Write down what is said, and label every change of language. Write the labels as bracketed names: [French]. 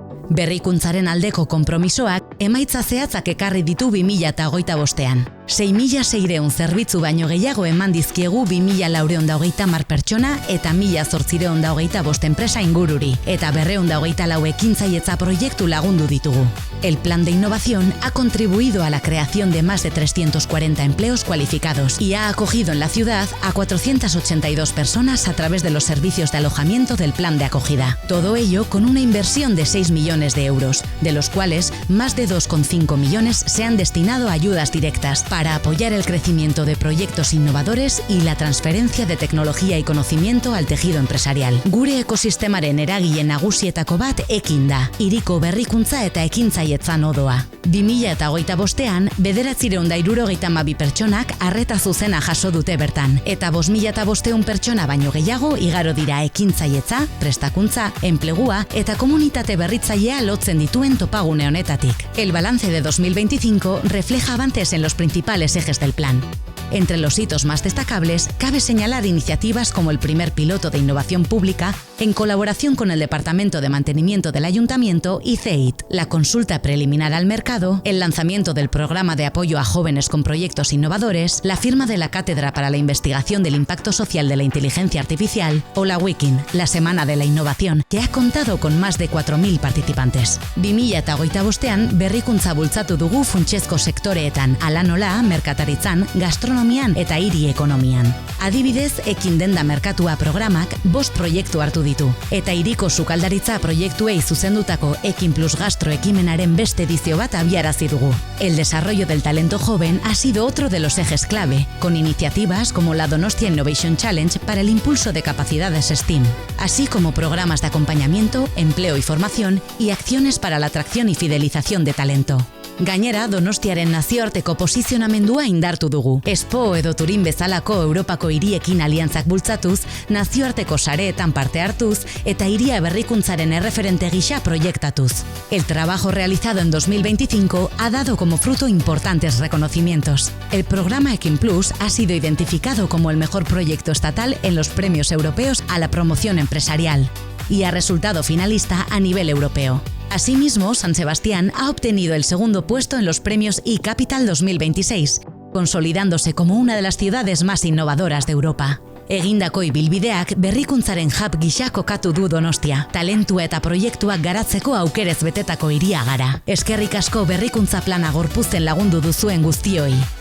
[Basque] Berrikuntzaren aldeko konpromisoak emaitza zehatzak ekarri ditu 2025ean. 6.600 zerbitzu baino gehiago eman dizkiegu 2.430 pertsona eta 1.825 enpresa ingururi, eta 224 ekintzailetza proiektu lagundu ditugu. [Spanish] El plan de innovación ha contribuido a la creación de más de 340 empleos cualificados y ha acogido en la ciudad a 482 personas a través de los servicios de alojamiento del plan de acogida. Todo ello con una inversión de 6 millones de euros, de los cuales más de 2,5 millones se han destinado a ayudas directas para apoyar el crecimiento de proyectos innovadores y la transferencia de tecnología y conocimiento al tejido empresarial. [Basque] Gure ekosistemaren eragile nagusietako bat ekin da, hiriko berrikuntza eta ekintzailetza nodoa. 2025ean, 972 pertsonak arreta zuzena jaso dute bertan, eta 5.500 pertsona baino gehiago igaro dira ekintzailetza, prestakuntza, enplegua eta komunitate berritzailea lotzen dituen topagune honetatik. [Spanish] El balance de 2025 refleja avances en los principales ejes del plan. Entre los hitos más destacables, cabe señalar iniciativas como el primer piloto de innovación pública en colaboración con el Departamento de Mantenimiento del Ayuntamiento y CEIT, la consulta preliminar al mercado, el lanzamiento del programa de apoyo a jóvenes con proyectos innovadores, la firma de la Cátedra para la Investigación del Impacto Social de la Inteligencia Artificial o la Wikin, la Semana de la Innovación, que ha contado con más de 4.000 participantes. [Basque] 2025ean berrikuntza bultzatu dugu funtsezko sektoreetan, hala nola, merkataritzan, gastronomian eta hiri ekonomian. Adibidez, ekin denda merkatua programak 5 proiektu hartu ditu, eta hiriko sukaldaritza proiektuei zuzendutako Ekin Plus Gastro ekimenaren beste edizio bat abiarazi dugu. [Spanish] El desarrollo del talento joven ha sido otro de los ejes clave, con iniciativas como la Donostia Innovation Challenge para el impulso de capacidades STEAM, así como programas de acompañamiento, empleo y formación y acciones para la atracción y fidelización de talento. [Basque] Gainera, Donostiaren nazioarteko posizionamendua indartu dugu. Expo edo Turin bezalako Europako hiriekin aliantzak bultzatuz, nazioarteko sareetan parte hartuz eta hiria berrikuntzaren erreferente gisa proiektatuz. [Spanish] El trabajo realizado en 2025 ha dado como fruto importantes reconocimientos. El programa Ekin Plus ha sido identificado como el mejor proyecto estatal en los premios europeos a la promoción empresarial y ha resultado finalista a nivel europeo. Asimismo, San Sebastián ha obtenido el segundo puesto en los premios eCapital 2026, consolidándose como una de las ciudades más innovadoras de Europa. [Basque] Egindako ibilbideak berrikuntzaren hub gisa kokatu du Donostia. Talentua eta proiektuak garatzeko aukerez betetako hiria gara. Eskerrik asko berrikuntza plana gorpuzten lagundu duzuen guztioi.